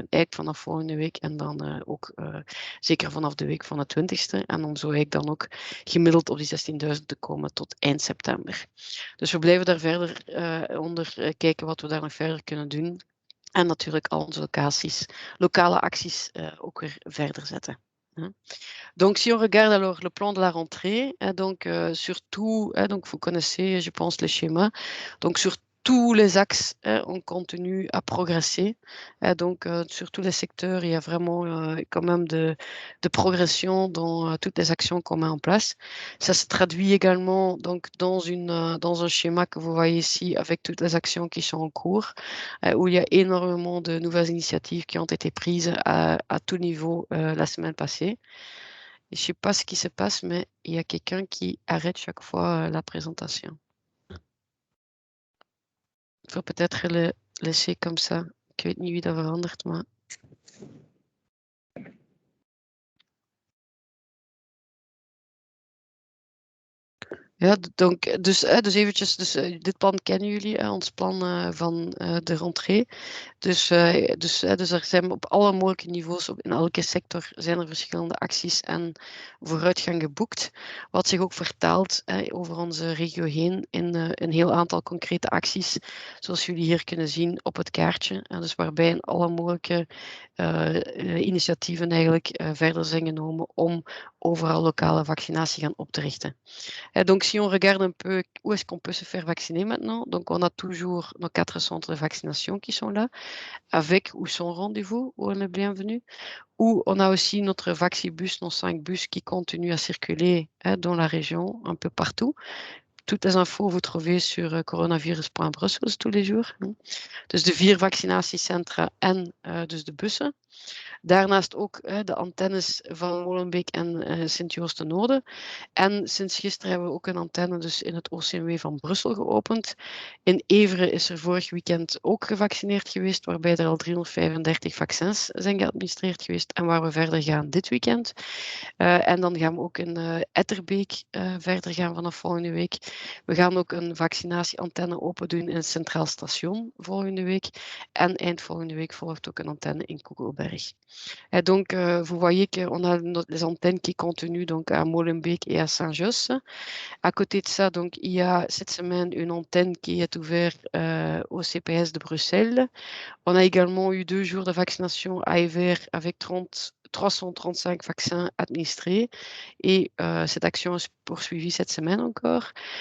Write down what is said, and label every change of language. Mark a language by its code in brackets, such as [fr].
[nl] Eigenlijk vanaf volgende week en dan ook zeker vanaf de week van de 20e en om zo eigenlijk dan ook gemiddeld op die 16.000 te komen tot eind september. Dus we blijven daar verder onder kijken wat we daar nog verder kunnen doen. En natuurlijk al onze lokale acties ook weer verder zetten. [fr] Donc, si on regarde alors le plan de la rentrée, donc surtout, donc vous connaissez, je pense, les schémas. Donc, sur tous les axes, on continue à progresser. Donc, sur tous les secteurs, il y a vraiment quand même de progression dans toutes les actions qu'on met en place. Ça se traduit également donc, dans un schéma que vous voyez ici avec toutes les actions qui sont en cours, où il y a énormément de nouvelles initiatives qui ont été prises à tout niveau la semaine passée. Je ne sais pas ce qui se passe, mais il y a quelqu'un qui arrête chaque fois la présentation. Il faut peut-être le laisser comme ça. [nl] Ik weet niet wie dat verandert, maar... Ja, dus eventjes, dit plan kennen jullie, ons plan van de rentree. Dus er zijn op alle mogelijke niveaus, in elke sector zijn er verschillende acties en vooruitgang geboekt. Wat zich ook vertaalt over onze regio heen in een heel aantal concrete acties, zoals jullie hier kunnen zien op het kaartje. Dus waarbij in alle mogelijke initiatieven eigenlijk verder zijn genomen om overal lokale vaccinatie gaan op te richten. [fr] Donc, si on regarde un peu où est-ce qu'on peut se faire vacciner maintenant, donc on a toujours nos 4 centres de vaccination qui sont là, avec ou sans rendez-vous, où on est bienvenu. Ou on a aussi notre Vaxibus, nos 5 bus qui continuent à circuler dans la région, un peu partout. Toutes les infos vous trouvez sur coronavirus.brussels tous les jours. [nl] Dus de 4 vaccinatiecentra en dus de bussen. Daarnaast ook de antennes van Molenbeek en Sint-Joost-de-Noorden. En sinds gisteren hebben we ook een antenne dus in het OCMW van Brussel geopend. In Everen is er vorig weekend ook gevaccineerd geweest, waarbij er al 335 vaccins zijn geadministreerd geweest en waar we verder gaan dit weekend. En dan gaan we ook in Etterbeek verder gaan vanaf volgende week. We gaan ook een vaccinatieantenne open doen in het Centraal Station volgende week. En eind volgende week volgt ook een antenne in Koekelberg. [fr] Donc, vous voyez qu'on a les antennes qui continuent donc à Molenbeek et à Saint-Josse. À côté de ça, donc, il y a cette semaine une antenne qui est ouverte au CPS de Bruxelles. On a également eu 2 jours de vaccination à Evere avec 335 vaccins administrés et cette action est poursuivie cette semaine encore.